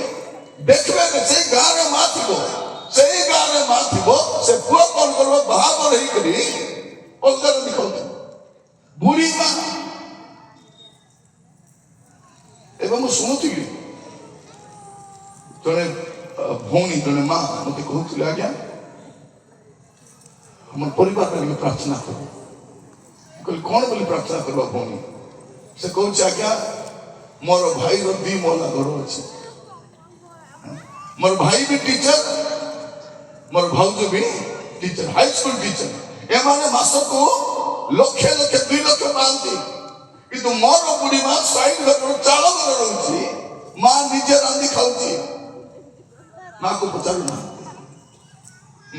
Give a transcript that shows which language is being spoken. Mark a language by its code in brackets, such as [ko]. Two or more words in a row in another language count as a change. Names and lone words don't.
[or] ଦେଖିବେ ସେଇ ଗାଁରେ ମା ଥିବ, ସେଇ ଗାଁରେ ମା ଥିବ, ସେ ପୁଅ କଣ କରିବ? ବାହାଘର ହେଇକରି ଅଲଗାରେ ଦେଖାଉଥିବ, ବୁଢୀ ମା। ଏବେ ମୁଁ ଶୁଣୁଥିଲି ଜଣେ ଭଉଣୀ, ଜଣେ ମା ମତେ କହୁଥିଲେ, ଆଜ୍ଞା [bn] আমার পরিবার লাগে প্রার্থনা করব। [or] କହିଲି କଣ ବୋଲି ପ୍ରାର୍ଥନା କରିବା ଭଉଣୀ? ସେ କହୁଛି, ଆଜ୍ଞା ମୋର ଭାଇର 2 ମହଲା ଘର ଅଛି, ମୋର ଭାଇ ବି ଟିଚର, ମୋର ଭାଉଜ ବି ଟିଚର, [en] high school teacher. [or] ଏମାନେ ମାସକୁ ଲକ୍ଷେ 2 ଲକ୍ଷ ପାଆନ୍ତି, କିନ୍ତୁ ମୋର ବୁଢୀ ମା ସାଇଡ ଘର ଚାଳ ଘରେ ରହୁଛି, ମା ନିଜେ ରାନ୍ଧି ଖାଉଛି, ମାକୁ ପଚାରୁନାହାନ୍ତି।